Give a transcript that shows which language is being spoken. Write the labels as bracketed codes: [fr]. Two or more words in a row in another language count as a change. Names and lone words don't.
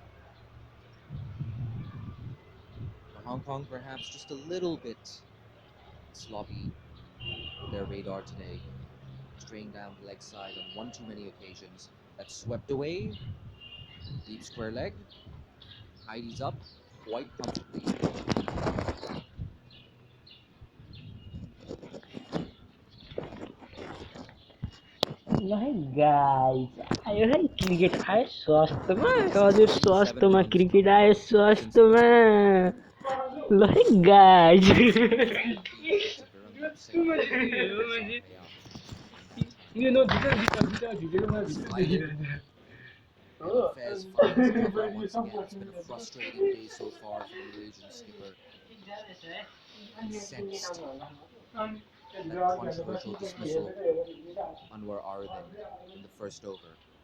[en] Now, Hong Kong perhaps just a little bit sloppy on their radar today. Straying down the leg side on one too many occasions. That's swept away. Deep square leg. Tidies up quite comfortably. [ne] है guys, आयो है क्रिकेट आयो स्वास्थ्यमा हजुर स्वास्थ्यमा क्रिकेट आयो स्वास्थ्यमा ल है guys [en] You know, Fez finds cover once again. It's been a frustrating day so far for the Malaysian skipper. He sensed that controversial dismissal Anwar Aradin in the first over.